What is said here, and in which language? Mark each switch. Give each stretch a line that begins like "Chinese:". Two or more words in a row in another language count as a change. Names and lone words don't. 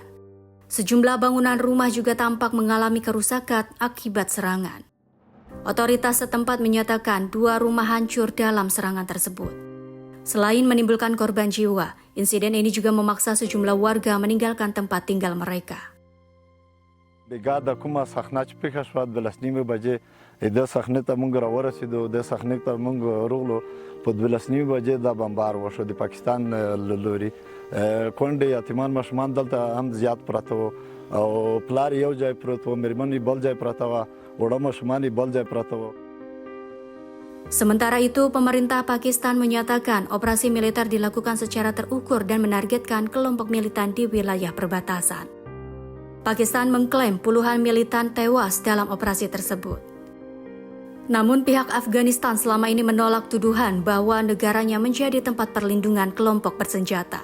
Indonesian: Sejumlah bangunan rumah juga tampak mengalami kerusakan akibat serangan. Otoritas setempat menyatakan 2 rumah hancur dalam serangan tersebut. Selain menimbulkan korban jiwa, insiden ini juga memaksa sejumlah warga meninggalkan tempat tinggal mereka.
Pashto: بگاه کومه صحنه چې پیښه شوه 12:30 بجې د صحنې ته موږ راورسېدو د صحنې ته موږ راغلو په 12:30 بجې دا بمبار وشو د پاکستان له لوري کونډې یتیمان ماشومان دلته هم زیات پراته وو او پلار یو ځای پروت و مېرمن یې بل ځای پراته وه وړه ماشومان یې بل ځای پراته وو.
Indonesian: Sementara itu, pemerintah Pakistan menyatakan operasi militer dilakukan secara terukur dan menargetkan kelompok militan di wilayah perbatasan. Pakistan mengklaim puluhan militan tewas dalam operasi tersebut. Namun pihak Afghanistan selama ini menolak tuduhan bahwa negaranya menjadi tempat perlindungan kelompok bersenjata.